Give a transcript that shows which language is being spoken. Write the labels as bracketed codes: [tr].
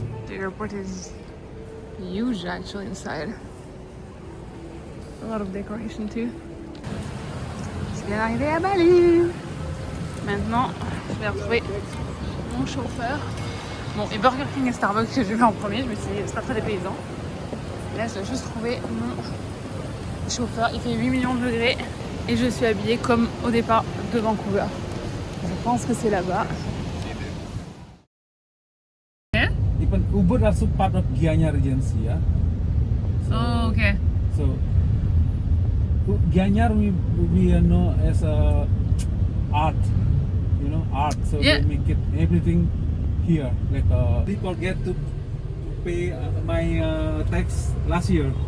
[en] Airport is huge actually inside. A lot of decoration too. [fr] Je viens d'arriver à Bali. Maintenant, je vais retrouver mon chauffeur. Bon, et Burger King et Starbucks que j'ai vu en premier, je me suis dit c'est pas très dépaysant. Là, je vais juste trouver mon chauffeur. Il fait 8 millions de degrés et je suis habillée comme au départ de Vancouver. Je pense que c'est là-bas. [en] Even Uber also part of Gianyar Agency, yeah. Oh, okay. So Gianyar we know as art, art. So Yeah. they make it everything here. Like people get to pay my tax last year.